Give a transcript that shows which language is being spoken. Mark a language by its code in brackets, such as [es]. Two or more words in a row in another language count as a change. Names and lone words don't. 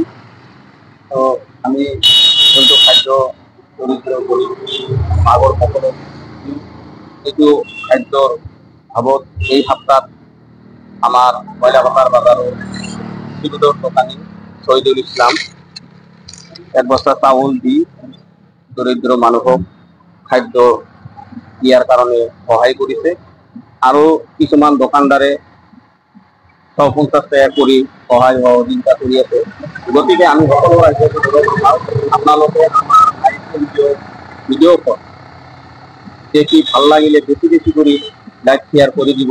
[bn] তো আমি কিন্তু খাদ্য দরিদ্র গরিব আগর সকলে কিছু খাদ্যর ভাবত এই সপ্তাহ আমার ময়লাপাতার বাজারের বিদ্যুৎ দোকানী শহীদুল ইসলাম এক বস্তা চাউল দি দরিদ্র মানুহক খাদ্য দিয়ার কারণে সহায় করেছে। [as] আৰু কিছুমান দোকানদারে 150 টাকা কৰি সহায় সহযোগিতা কৰি আছে। গতিকে আমি সকলো ৰাইজক আপোনালোকে আমাৰ ভিডিঅ' দেখি ভাল লাগিলে বেছি বেছি কৰি লাইক শ্বেয়াৰ কৰি দিব।